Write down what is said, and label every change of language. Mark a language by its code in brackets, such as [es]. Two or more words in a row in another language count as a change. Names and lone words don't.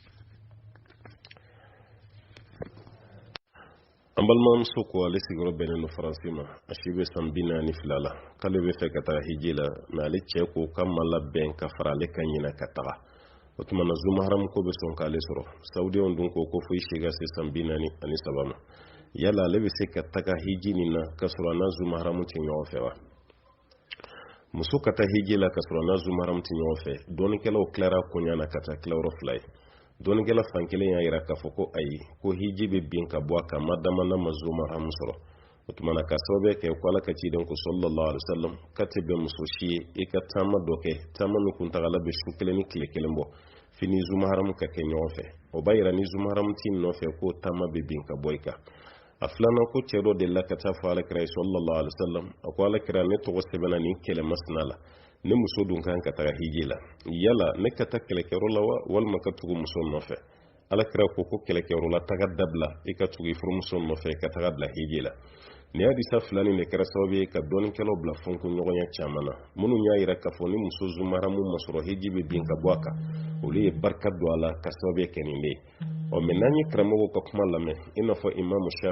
[bm] an balimamuso ko ale sigiyɔrɔ bɛnnen don Faransi ma a si bɛ san 42 la k'ale bɛ fɛ ka taa hiji la mɛ ale cɛ ko k'a ma labɛn ka fara ale kan ɲinɛ ka taga o tuma na zumaharamu ko bɛ sɔn k'ale sɔrɔ saudiyanw dun ko fo i si ka se san 43 ma yala ale bɛ se ka taga hiji nin na ka sɔrɔ a n'a zumaharamu tɛ ɲɔgɔn fɛ wa muso ka taa hiji la ka sɔrɔ a n'a zumaharamu tɛ ɲɔgɔn fɛ dɔɔnikɛlaw tilara koɲa na ka taa tilayɔrɔ 2 ye dɔɔnikɛla fan kelen y'a jira k'a fɔ ko ayi ko hiji bɛ bin ka bɔ a kan madama n'a ma zumaharamu sɔrɔ o tuma na ka sababu kɛ ko Ala ka ciden ko [ar] صلى الله عليه وسلم [bm] ka tɛ bɛn muso si ye i ka taama dɔ kɛ taama min kuntagala bɛ su kelen ni tile kelen bɔ fini zumaharamu ka kɛ ɲɔgɔn fɛ o b'a jira ni zumaharamu t'i nɔfɛ ko taama bɛ bin ka bɔ i kan a filanan ko cɛ dɔ delila ka taa fɔ Alakira ye [ar] صلى الله عليه وسلم [bm] a ko Alakira ne tɔgɔ sɛbɛnna nin kɛlɛ masina la ne muso dun kan ka taga hiji la yala ne ka taa kɛlɛkɛyɔrɔ la wa walima ka tugu muso nɔfɛ Alakira ko kɛlɛkɛyɔrɔ la taga dabila i ka tugu i furumuso nɔfɛ ka taga bila hiji la ni hadisa fila nin de kɛra sababu ye ka dɔɔnikɛlaw bila fɔnkoɲɔgɔnya caman na minnu y'a jira k'a fɔ ni muso zumaharamu ma sɔrɔ hiji bɛ bin ka bɔ a kan olu ye barika don a la ka sababu kɛ nin de ye mɛ n'an ye karamɔgɔw ka kuma lamɛn i n'a fɔ imamu